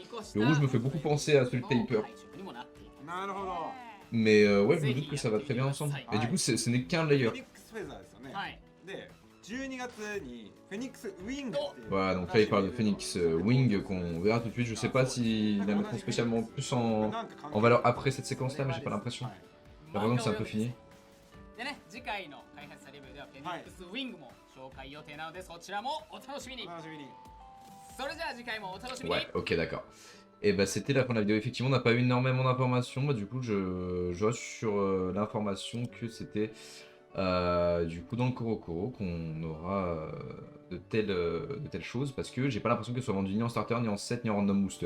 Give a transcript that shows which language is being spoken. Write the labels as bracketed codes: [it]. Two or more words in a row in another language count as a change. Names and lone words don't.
[fr] Le rouge me fait beaucoup penser à celui de Taper. Mais ouais je me doute que ça va très bien ensemble. Et du coup ce n'est qu'un layer. Voilà, donc là il parle de Phoenix Wing qu'on verra tout de suite. Je sais pas s'ils la mettront spécialement plus en valeur après cette séquence là, mais j'ai pas l'impression. J'ai l'impression que c'est un peu fini. [ja] でね、次回の開発者レビューではフェニックスウィングも紹介予定なので、そちらもお楽しみに。それじゃあ次回もお楽しみに。 [fr] Ouais, ok d'accord. Et bah c'était la fin de la vidéo, effectivement on n'a pas eu énormément d'informations, bah du coup je reste sur l'information que c'était du coup dans le Korokoro qu'on aura de telles choses, parce que j'ai pas l'impression que ce soit vendu ni en starter, ni en set, ni en [en] random booster.